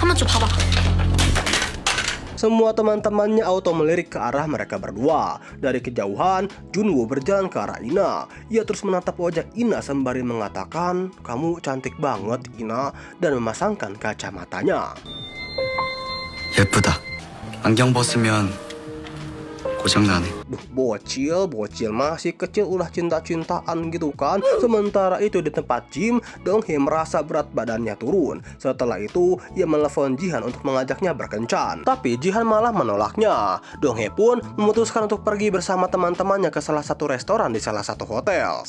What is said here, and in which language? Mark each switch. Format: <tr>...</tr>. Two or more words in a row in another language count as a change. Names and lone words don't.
<id>Semua teman-temannya auto melirik ke arah mereka berdua. Dari kejauhan, Junwoo berjalan ke arah Ina. Ia terus menatap wajah Ina sembari mengatakan, "Kamu cantik banget, Ina," dan memasangkan kacamatanya.</id> <ko>예쁘다. 안경 벗으면 고장나네.</ko> <id>Bocil masih kecil udah cinta-cintaan gitu kan. Sementara itu di tempat gym, Dong Hae merasa berat badannya turun. Setelah itu ia menelepon Jihan untuk mengajaknya berkencan, tapi Jihan malah menolaknya. Dong Hae pun memutuskan untuk pergi bersama teman-temannya ke salah satu restoran di salah satu hotel.</id>